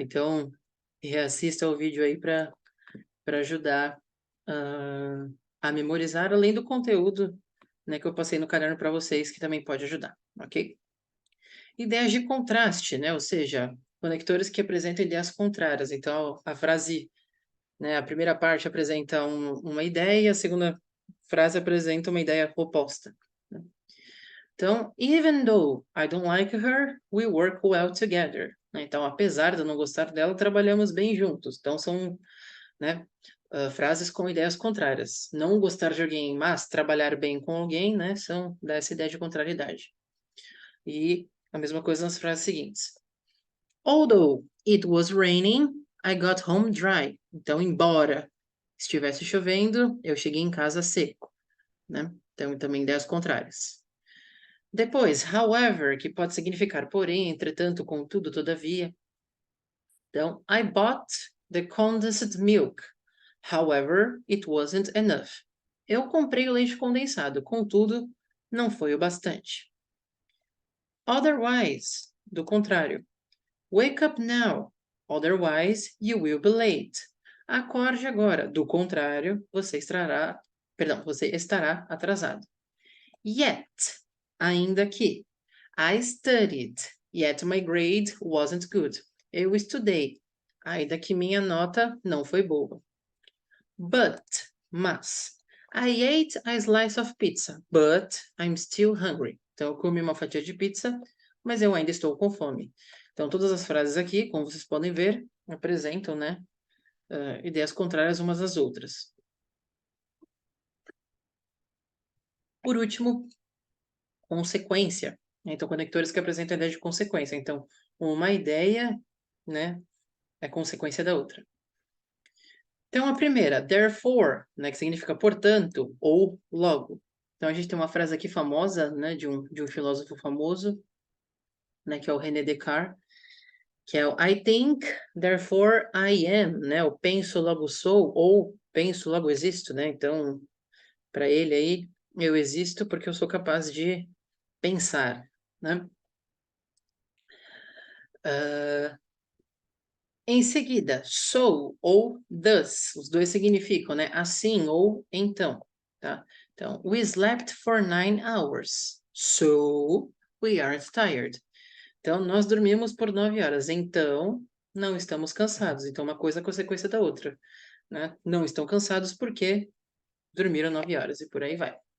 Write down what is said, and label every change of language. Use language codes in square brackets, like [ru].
[pt] Então, reassista ao vídeo aí para ajudar a memorizar, além do conteúdo, né, que eu passei no caderno para vocês, que também pode ajudar, ok? Ideias de contraste, né? Ou seja, conectores que apresentam ideias contrárias. Então, a frase, né, a primeira parte apresenta uma ideia, a segunda frase apresenta uma ideia oposta. Né? [en] Então, even though I don't like her, we work well together. [pt] Né? Então, apesar de eu não gostar dela, trabalhamos bem juntos. Então, são, né, frases com ideias contrárias. Não gostar de alguém, mas trabalhar bem com alguém, né, são dessa ideia de contrariedade. E a mesma coisa nas frases seguintes. [en] Although it was raining, I got home dry. [pt] Então, embora estivesse chovendo, eu cheguei em casa seco, né? Então, também ideias contrárias. Depois, however, que pode significar porém, entretanto, contudo, todavia. [en] Então, I bought the condensed milk. However, it wasn't enough. [pt] Eu comprei o leite condensado, contudo, não foi o bastante. [en] Otherwise, [pt] do contrário. [en] Wake up now, otherwise you will be late. [pt] Acorde agora, do contrário, você estará atrasado. Yet, ainda que. [en] I studied, yet my grade wasn't good. [pt] Eu estudei, ainda que minha nota não foi boa. But, mas. [en] I ate a slice of pizza, but I'm still hungry. [pt] Então, eu comi uma fatia de pizza, mas eu ainda estou com fome. Então, todas as frases aqui, como vocês podem ver, apresentam, né, ideias contrárias umas às outras. Por último, consequência. Então, conectores que apresentam a ideia de consequência. Então, uma ideia, né, é consequência da outra. Então, a primeira, therefore, né, que significa portanto, ou logo. Então, a gente tem uma frase aqui famosa, né, de um filósofo famoso, né, que é o René Descartes, que é o [en] I think, therefore I am, [pt] né, o penso, logo sou, ou penso, logo existo, né? Então, para ele aí, eu existo porque eu sou capaz de pensar, né? Em seguida, so ou thus, os dois significam, né? Assim ou então, tá? [en] Então, we slept for 9 hours, so we aren't tired. [pt] Então, nós dormimos por 9 horas, então não estamos cansados. Então, uma coisa é consequência da outra, né? Não estão cansados porque dormiram 9 horas e por aí vai.